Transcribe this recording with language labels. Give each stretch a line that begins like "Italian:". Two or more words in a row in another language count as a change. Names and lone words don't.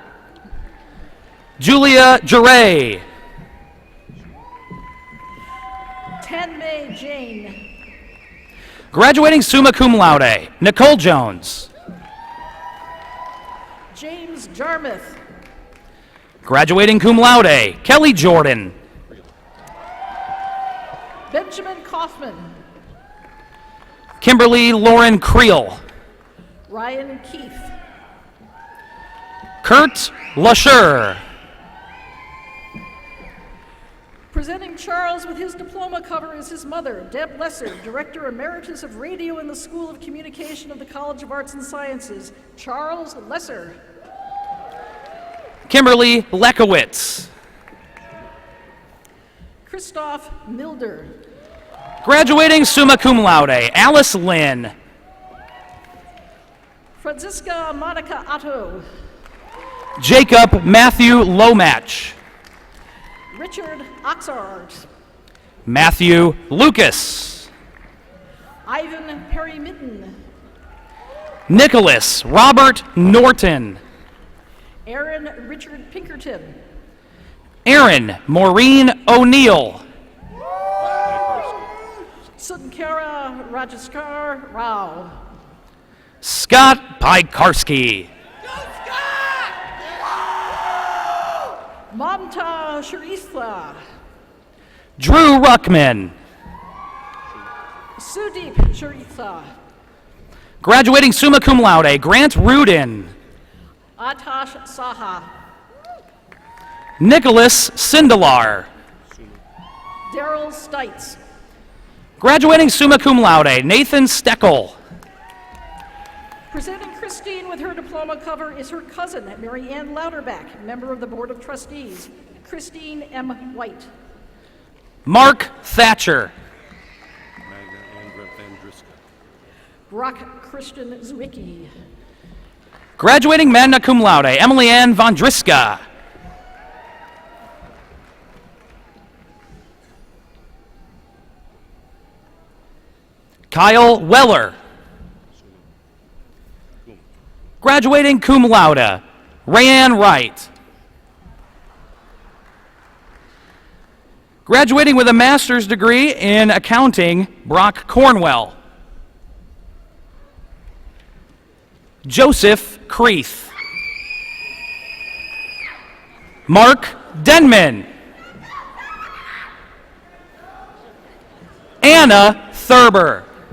English: Julia Juray. Tanmay Jane.
Latin: Graduating summa cum laude,
English: Nicole Jones. James Jarmuth.
Latin: Graduating cum laude,
English: Kelly Jordan. Benjamin Kaufman. Kimberly Lauren Creel. Ryan Keith. Kurt Lasher. Presenting Charles with his diploma cover is his mother, Deb Lesser, Director Emeritus of Radio in the School of Communication of the College of Arts and Sciences. Charles Lesser. Kimberly Lekowitz. Christoph Milder.
Latin: Graduating summa cum laude,
English: Alice Lynn. Franziska Monica Otto. Jacob Matthew Lomatch. Richard Oxart. Matthew Lucas. Ivan Perry Mitten. Nicholas Robert Norton. Aaron Richard Pinkerton. Aaron Maureen O'Neill. Kara Rajaskar Rao. Scott Pikarski. Mamta Sharistha. Drew Ruckman. Sudeep Sharistha. Graduating
Latin: summa cum laude,
English: Grant Rudin. Atash Saha. Nicholas Sindelar. Daryl Stites. Graduating
Latin: summa cum laude,
English: Nathan Steckel. Presenting Christine with her diploma cover is her cousin, Mary Ann Louderback, member of the Board of Trustees. Christine M. White. Mark Thatcher. Brock Christian Zwicky. Graduating
Latin: magna cum laude,
English: Emily Ann Vondriska. Kyle Weller. Graduating
Latin: cum laude,
English: Rayanne Wright. Graduating with a master's degree in accounting, Brock Cornwell. Joseph Creeth. Mark Denman. Anna Thurber.